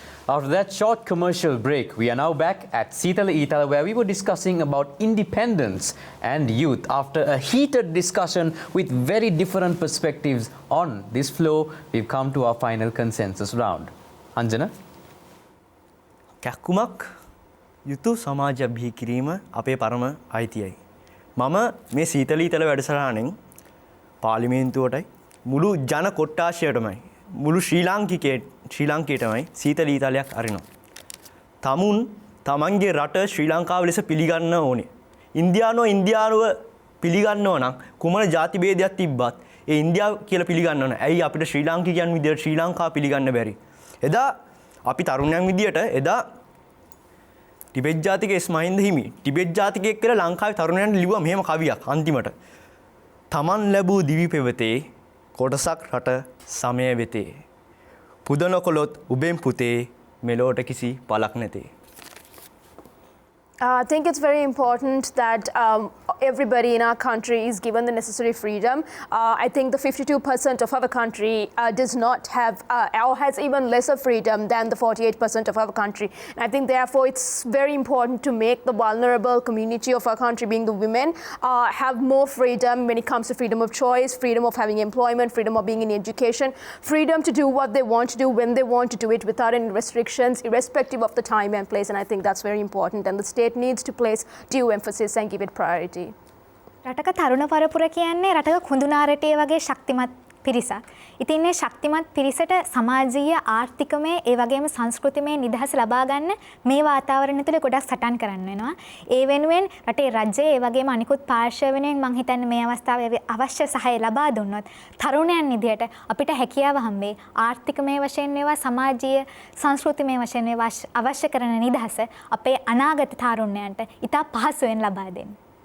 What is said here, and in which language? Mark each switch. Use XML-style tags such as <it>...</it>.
<en>After that short commercial break, we are now back at Seethala Eethala, where we were discussing about independence and youth. After a heated discussion with very different perspectives on this flow, we've come to our final consensus round. Anjana?</en> <si>කැක්කුමක් යුතු සමාජයක් බිහි කිරීම අපේ පරම අයිතියයි. මම මේ සීතල ඊතල වැඩසටහනෙන් පාර්ලිමේන්තුවටයි මුළු ජන කොට්ටාශයටමයි මුළු ශ්‍රී ලාංකිකයටමයි සීතල ඊතලයක් අරිනවා. තමන්ගේ රට ශ්‍රී ලංකාව ලෙස පිළිගන්න ඕනේ. ඉන්දියානුව පිළිගන්නව නම් කුමන ජාති භේදයක් තිබ්බත් ඒ ඉන්දියාව කියලා පිළිගන්න ඕනේ. ඇයි අපිට ශ්‍රී ලාංකිකයන් විදියට ශ්‍රී ලංකාව පිළිගන්න බැරි? එදා අපි තරුණයන් විදියට එදා ටිබෙට් ජාතික එස් මහින්ද හිමි ටිබෙට් ජාතිකයෙක් කියලා ලංකාවේ තරුණයන්ට ලිව්වා මෙහෙම කවියක් අන්තිමට. තමන් ලැබූ දිවි පෙවතේ කොටසක් රට සමය වෙතේ. පුද නොකොලොත් උබෙන් පුතේ මෙලොවට කිසි පළක් නැතේ.</si> <en>I think it's very important that everybody in our country is given the necessary freedom. I think the 52% of our country does not have or has even lesser freedom than the 48% of our country. And I think therefore it's very important to make the vulnerable community of our country, being the women, have more freedom when it comes to freedom of choice, freedom of having employment, freedom of being in education, freedom to do what they want to do when they want to do it without any restrictions, irrespective of the time and place. And I think that's very important. And the state needs to place due emphasis and give it priority.</en> <si>රටක තරුණ පරපුර කියන්නේ රටක කුඳුනාරටේ වගේ ශක්තිමත් පිරිසක්. ඉතින් මේ ශක්තිමත් පිරිසට සමාජීය ආර්ථිකමය ඒ වගේම සංස්කෘතිමය නිදහස ලබා ගන්න මේ වාතාවරණය තුළ ගොඩක් සටන් කරන්න වෙනවා. ඒ වෙනුවෙන් රටේ රජය ඒ වගේම අනිකුත් පාර්ශ්ව වෙනුවෙන් මම හිතන්නේ මේ අවස්ථාවේ අවශ්‍ය සහාය ලබා දුන්නොත් තරුණයන් විදියට අපිට හැකියාව හම්බේ ආර්ථිකමය වශයෙන් වේවා සමාජීය සංස්කෘතිමය වශයෙන් වේවා අවශ්‍ය කරන නිදහස අපේ අනාගත තරුණයන්ට ඉතා පහසුවෙන් ලබා දෙන්න.</si>